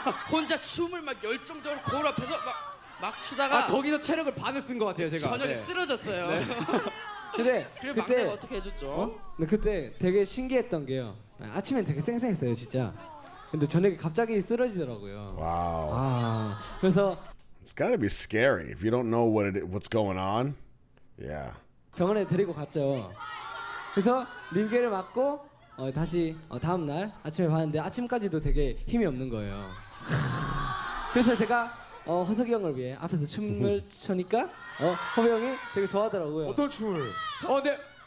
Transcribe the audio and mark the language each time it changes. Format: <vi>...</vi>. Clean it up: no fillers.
<ko>혼자 춤을 막 열정적으로 거울 앞에서 막 추다가 거기서 체력을 반을 쓴 것 같아요, 제가. 저녁에 네. 쓰러졌어요. 네. 근데 그래 그때 막내가 어떻게 해줬죠? 근데 그때 되게 신기했던 게요. 아침엔 되게 쌩쌩했어요, 진짜. 근데 저녁에 갑자기 쓰러지더라고요.</ko> <en>Wow.</en> <ko>그래서</ko> <en>It's got to be scary if you don't know what's going on. Yeah.</en> <ko>병원에 데리고 갔죠. 그래서 링겔을 맞고 다시 다음 날 아침에 봤는데 아침까지도 되게 힘이 없는 거예요. 그래서 제가 허석이 형을 위해 앞에서 춤을 추니까 허비 형이 되게 좋아하더라고요. 어떤 춤을? 네.</ko>